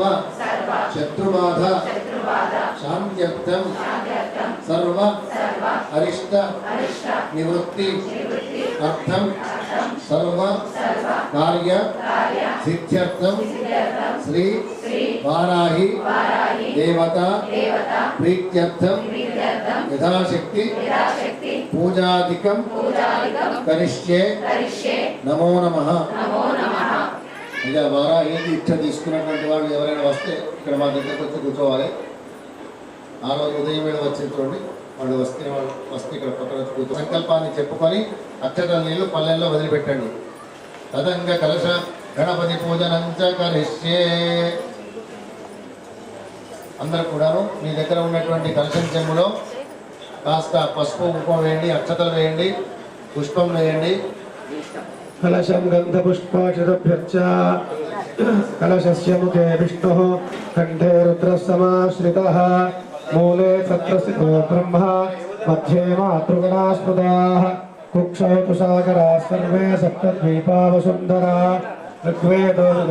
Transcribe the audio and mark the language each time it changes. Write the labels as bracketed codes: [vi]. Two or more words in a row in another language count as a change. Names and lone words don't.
[sa] शत्रुबाधा शांत्यर्थम सर्व अरिष्ट निवृत्ति अर्थम सर्व कार्य सिद्ध्यर्थम श्री वाराही देवता प्रीत्यर्थम यथाशक्ति पूजादिकं करिष्ये नमो नमः. [te] ఇక వారాహి ఇచ్చ తీసుకున్నటువంటి వాళ్ళు ఎవరైనా వస్తే ఇక్కడ మా దగ్గరకు వచ్చి కూర్చోవాలి. ఆ రోజు ఉదయం వేళ వచ్చి చూడండి, వాళ్ళు వస్తే ఇక్కడ పక్కన వచ్చి కూర్చో సంకల్పాన్ని చెప్పుకొని అక్షతల నీళ్లు పల్లెల్లో వదిలిపెట్టండి. [sa] తదంగ కలశ గణపతి పూజనంచ కరిష్యే. [te] అందరూ కూడాను మీ దగ్గర ఉన్నటువంటి కలశం చెంబులో కాస్త పసుపు కుంకుమ వేయండి, అక్షతలు వేయండి, పుష్పం వేయండి. [sa] कलशं गन्धपुष्पाक्षतभ्यर्च कलशस्य मुखे विष्णुः कण्ठे रुद्रः समाश्रितः मूले तत्रस्थितो ब्रह्मा मध्ये मातृगणा स्मृताः कुक्षौ तुषाकराः सर्वे सप्तद्वीपावसुन्धरा ऋग्वेदो